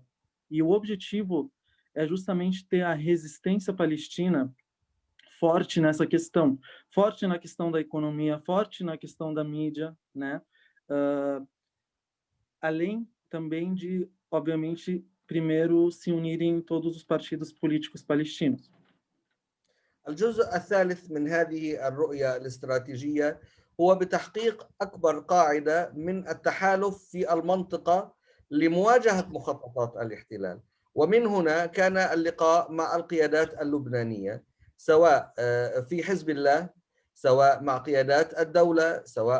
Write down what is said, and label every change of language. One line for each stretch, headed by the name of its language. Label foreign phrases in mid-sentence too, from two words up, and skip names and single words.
Portuguese: E o objetivo é justamente ter a resistência palestina forte nessa questão, forte na questão da economia, forte na questão da mídia, né? Além também de, obviamente, primeiro se unirem todos os partidos políticos palestinos.
Arabic: الجزء الثالث من هذه الرؤية الاستراتيجية هو بتحقيق أكبر قاعدة من التحالف في المنطقة لمواجهة مخططات الاحتلال. ومن هنا كان اللقاء مع القيادات اللبنانية، سواء في حزب الله، سواء مع قيادات الدولة، سواء